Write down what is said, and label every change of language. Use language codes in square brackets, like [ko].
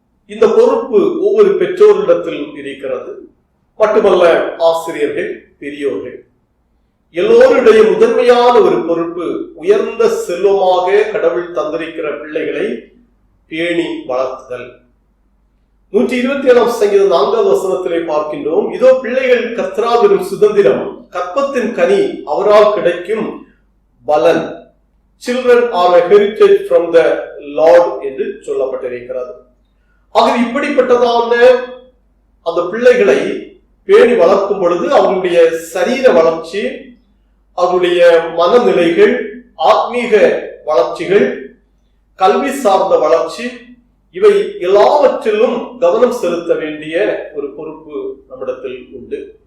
[ta] இந்த பொறுப்பு ஒவ்வொரு பெற்றோரிடத்தில் இருக்கிறது. மட்டுமல்ல, ஆசிரியர்கள், பெரியோர்கள் எல்லோருடைய முதன்மையான ஒரு பொறுப்பு உயர்ந்த செல்வமாக கடவுள் தந்திருக்கிற பிள்ளைகளை பேணி வளர்த்துதல். 127ஆம் சங்கீதம் 4வது வசனத்திலே பார்க்கின்றோம், இதோ பிள்ளைகள் கர்த்தராவின் சுதந்திரம், கற்பத்தின் கனி அவரால் கிடைக்கும் பலன். [en] Children are a heritage from the Lord [ta] என்று சொல்லப்பட்டிருக்கிறது. ஆக இப்படிப்பட்டதான அந்த பிள்ளைகளை பேணி வளர்க்கும் பொழுது அவர்களுடைய சரீர வளர்ச்சி, அவர்களுடைய மனநிலைகள், ஆத்மீக வளர்ச்சிகள், கல்வி சார்ந்த வளர்ச்சி, இவை எல்லாவற்றிலும் கவனம் செலுத்த வேண்டிய ஒரு பொறுப்பு நம்மிடத்தில் உண்டு.